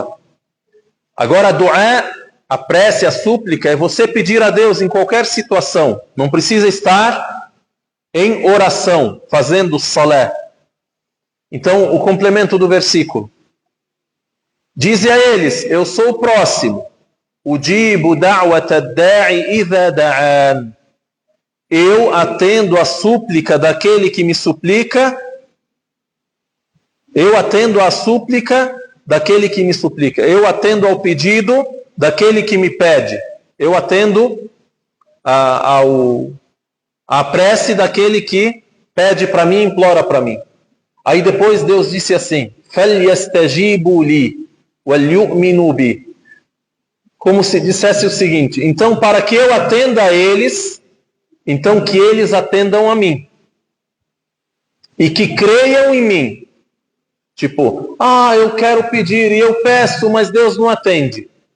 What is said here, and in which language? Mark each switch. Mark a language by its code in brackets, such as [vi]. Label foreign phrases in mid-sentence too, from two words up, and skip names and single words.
[pt] Agora, a du'a, a prece, a súplica, é você pedir a Deus em qualquer situação. Não precisa estar em oração, fazendo salé. Então, o complemento do versículo. Dize a eles, eu sou o próximo. [ar] أجيب دعوة الداع إذا دعان. [pt] Eu atendo a súplica daquele que me suplica. Eu atendo a súplica daquele que me suplica. Eu atendo ao pedido daquele que me pede. Eu atendo a prece daquele que pede para mim, implora para mim. Aí depois Deus disse assim, [ar] فَلْيَسْتَجِيبُوا لِي وَلْيُؤْمِنُوا بِي. [pt] Como se dissesse o seguinte, então para que eu atenda a eles, então que eles atendam a mim. E que creiam em mim. Tipo, eu quero pedir e eu peço, mas Deus não atende.